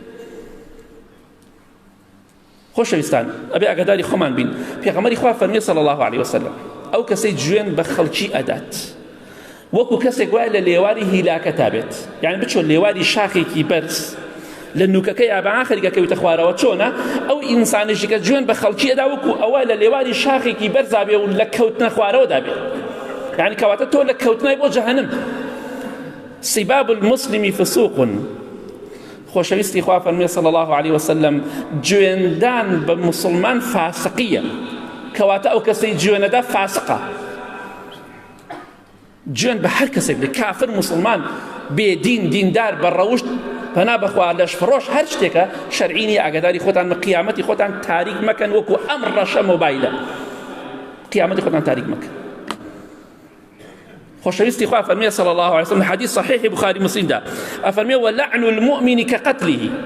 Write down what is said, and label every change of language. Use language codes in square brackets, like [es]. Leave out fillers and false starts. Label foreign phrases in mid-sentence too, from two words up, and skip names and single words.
[ckb] خۆشەویستان ئەبێ ئاگاداری خۆمان بین پێغەمبەری خوا فەرمیێ [ar] صلی الله علیه وسلم [ckb] ئەو کەسەی جوێن بە خەڵکی ئەدات وەکو کەسێک وایە لە لێواری هیلاکە تابێت یعنی بچۆ لێواری شاخێکی بەرز لە نوکەکەی ئابان خەریکەکەویتە خوارەوە چۆنە ئەو ئینسانیشی کە جوێن بە خەڵکی ئەدا وەکو ئەوە لە لێواری شاخێکی بەرزا بێ و لە کەوتنە خوارەوەدا بێت یعنی کەواتە تۆ لە کەوتنای بۆ جەهەنم [ar] سباب المسلم فسوق [ckb] خۆشەویستی خوا فەرمێ [ar] صلی الله علیه وسلم [ckb] جوێندان بە مسلمان فاسقیە کەواتە ئەو کەسەی جوێنەدا فاسقە جوێن بە هەر کەسێک بێ کافر مسلمان بێدین دیندار بە ڕەوشت پەنا بەخوا لەش فڕۆش هەر شتێکە شەرعی نیە ئاگاداری خۆتان بە قیامەتی خۆتان تاریک مەکەن وەکو ئەم ڕەشە مۆبایلە قیامەتی خۆتان تاریک مەکەن خۆشەویستی خوا فەرمێ [ar] صلی الله علیه وسلم [ckb] حدیث صحیحی بخاری مسلمدا ئەفەرمێ [ar] وەلەعن المؤمن كقتله